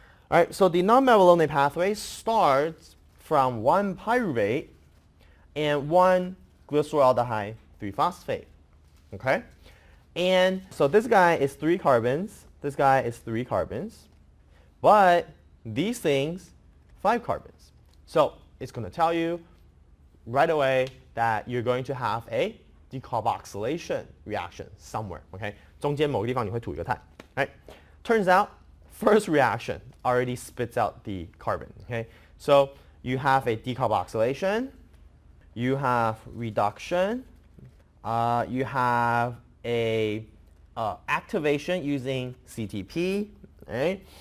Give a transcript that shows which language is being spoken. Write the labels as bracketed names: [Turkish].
[English] All right, so the non-Mevalonate pathway starts from 1 pyruvate and 1 glyceraldehyde 3-phosphate, okay, and so this guy is 3 carbons, this guy is 3 carbons, but these things 5 carbons. So it's going to tell you right away that you're going to have a decarboxylation reaction somewhere, okay? [Chinese] 中间某个地方你会吐一个碳, right? [English] Turns out, first reaction already spits out the carbon, okay? So you have a decarboxylation, you have reduction, you have a activation using CTP, right?